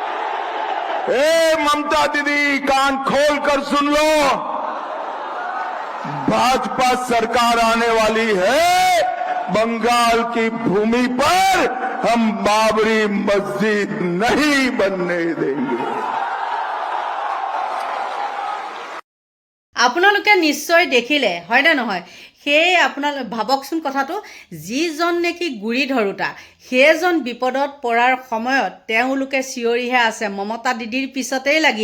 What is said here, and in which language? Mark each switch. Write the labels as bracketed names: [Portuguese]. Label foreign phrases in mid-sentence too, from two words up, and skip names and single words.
[Hindi] ए ममता दीदी, कान खोल कर सुन लो, भाजपा सरकार आने वाली है, बंगाल की भूमि पर हम बाबरी मस्जिद नहीं बनने देंगे। [Assamese] আপোনালোকে নিশ্চয় দেখিলে হয় না নহয় সেই আপোনালোক ভাবকচোন কথাটো যিজন নেকি গুৰি ধৰোতা সেইজন বিপদত পৰাৰ সময়ত তেওঁলোকে চিঞৰিহে আছে মমতা দিদিৰ পিছতেই লাগি